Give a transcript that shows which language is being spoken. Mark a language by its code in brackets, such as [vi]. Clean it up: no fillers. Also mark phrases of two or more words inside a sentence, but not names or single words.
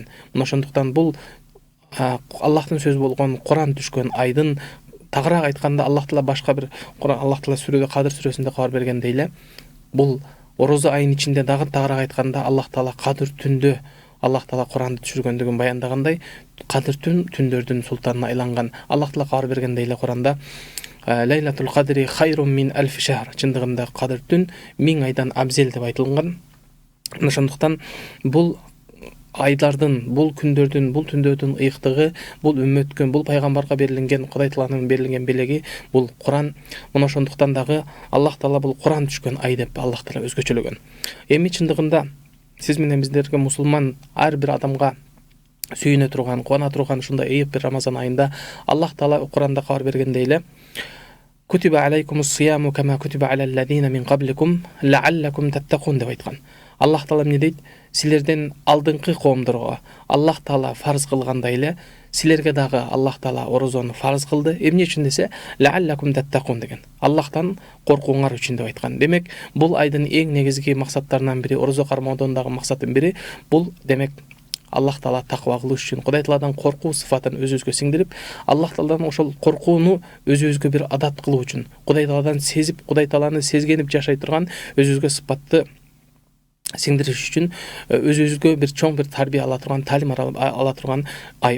[ky] Мына ошондуктан бул Аллахтын сөзү болгон Кур'ан түшкөн айдын тагыраак айтканда Аллах Таала башка бир Аллах Таала сүрөдө Кадыр сүрөсүндө кабар бергендей эле, бул Орозо айынын ичинде дагы тагыраак айтканда Аллах Таала Кадыр түндө Аллах Таала Куранды түшүргөндүгүн баяндагандай, Кадыр түндөрдүн султанына айланган. Аллах Таала кабар бергендей эле Куранда [ar] ليلة القدر خير من ألف شهر, [ky] чындыгында Кадыр түн 1000 айдан абзел деп айтылган. Ошондуктан бул айлардын, бул күндөрдүн, бул түндөрдүн ыйыктыгы, бул үммөткө, бул пайгамбарга берилген, Кудай Тааланын берилген белеги, бул Куран. Мына ошондуктан дагы Аллах Таала бул Куран түшкөн ай деп Аллах Таала өзгөчөлөгөн. Эми чындыгында сиз менен биздерге мусулман ар бир адамга сүйүнө турган, кубана турган ушундай ыйык бир Рамазан айында Аллах Таала Куранда кабар бергендей эле [ar] كتب عليكم الصيام كما كتب على الذين من قبلكم لعلكم تتقون [ky] деп айткан. Аллах Таала эмне дейт? Силерден алдыңкы коомдорго Аллах Таала фарз кылгандай эле силерге дагы Аллах Таала орозону фарз кылды. Эмне үчүн десе, [ar] لعلكم تتقون [ky] деген. Аллахтан коркууңар үчүн деп айткан. Демек, бул айдын эң негизги максаттарынан бири, орозо кармоодон дагы максаттын бири, бул демек Аллах Таала таква кылыш үчүн, Кудай Тааладан коркуу сыфатын өзүбүзгө сиңдирип, Аллах Тааладан ошол коркууну өзүбүзгө бир адат кылуу үчүн, Кудай Тааладан сезип, Кудай Тааланы сезгенип жашай турган өзүбүзгө сыпатты сиңдириш үчүн өзүбүзгө бир чоң бир тарбия ала турган, талим ала турган ай.